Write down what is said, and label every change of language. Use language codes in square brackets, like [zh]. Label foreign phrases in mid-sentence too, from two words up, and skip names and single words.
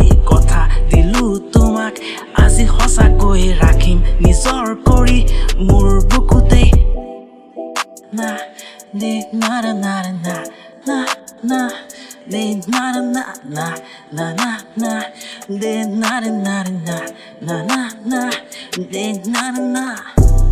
[as] কথা দিলো তোমাক আজি সঁচাকৈ ৰাখিম নিজৰ কৰি মোৰ বুকুতেই না দে না না না না না দে না না না না না না দে না না না না না না দে না না